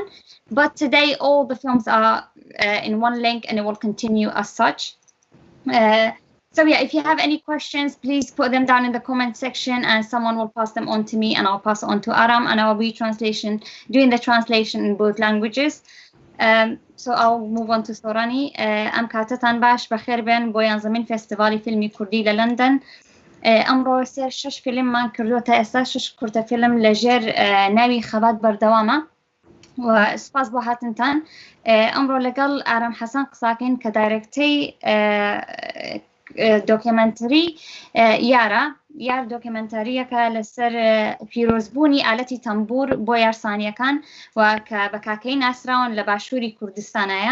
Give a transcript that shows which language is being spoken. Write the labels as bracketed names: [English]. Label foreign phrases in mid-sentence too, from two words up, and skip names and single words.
[English] But today all the films are in one link, and it will continue as such. So yeah, if you have any questions, please put them down in the comment section, and someone will pass them on to me, and I'll pass it on to Aram, and I will be doing the translation in both languages. So I'll move on to Sorani. [Central Kurdish] ام کاتتان باش بخیر بن بۆ یانزەمین فێستیڤاڵی فیلمی کوردی لە لەندەن. ئەمڕۆ سێر 6 فیلممان کردووە تا ئێستا 6 کورتە فیلم لەژێر ناوی خەبات بەردەوامە و سپاس بۆ هاتنتان. ئەمڕۆ لەگەڵ ئارام حەسەن قساکەین کە دایرەکتەی دۆکیومنتری یار دۆکیومنتاریەکە لەسەر پیرۆزبوونی ئالەتی تەمبور بۆ یارسانیەکان و کە بە کاکەی ناسراون لە باشووری کوردستانایە.